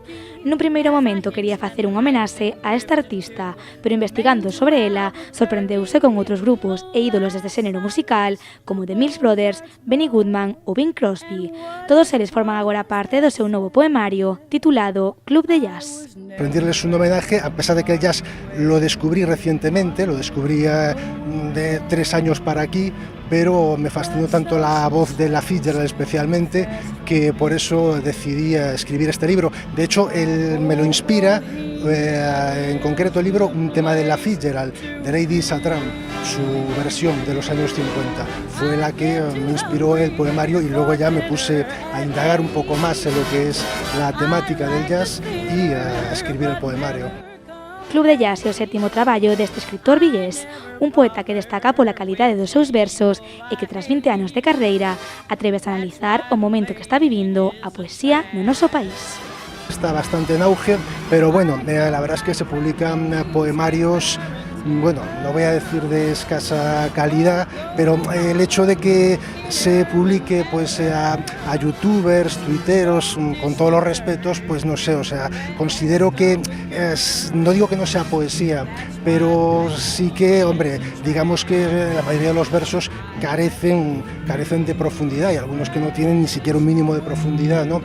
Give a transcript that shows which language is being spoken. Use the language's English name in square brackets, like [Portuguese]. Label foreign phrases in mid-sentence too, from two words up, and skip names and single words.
[Galician] Nun primeiro momento quería facer un homenaxe a esta artista, pero investigando sobre ela, sorprendeuse con outros grupos e ídolos deste xénero musical como The Mills Brothers, Benny Goodman ou Bing Crosby. Todos eles forman agora parte do seu novo poemario titulado Club de Jazz. [Spanish] Rendirles un homenaje, a pesar de que el jazz lo descubrí recientemente, lo descubrí de 3 años para aquí, pero me fascinó tanto la voz de Ella Fitzgerald especialmente, que por eso decidí escribir este libro. De hecho, él me lo inspira, en concreto el libro, un tema de Ella Fitzgerald, de Lady Satram, su versión de los años 50. Fue la que me inspiró el poemario y luego ya me puse a indagar un poco más en lo que es la temática del jazz y a escribir el poemario. [Galician] Club de Jazz é o 7º traballo deste escritor vigués, un poeta que destaca pola calidade dos seus versos e que tras 20 anos de carreira atreves a analizar o momento que está vivindo a poesía no noso país. [Spanish] Está bastante en auge, pero bueno, la verdad es que se publican poemarios, bueno, no voy a decir de escasa calidad, pero el hecho de que se publique pues a youtubers, tuiteros, con todos los respetos, pues no sé, o sea, considero que, no digo que no sea poesía, pero sí que, hombre, digamos que la mayoría de los versos carecen de profundidad, y algunos que no tienen ni siquiera un mínimo de profundidad, ¿no?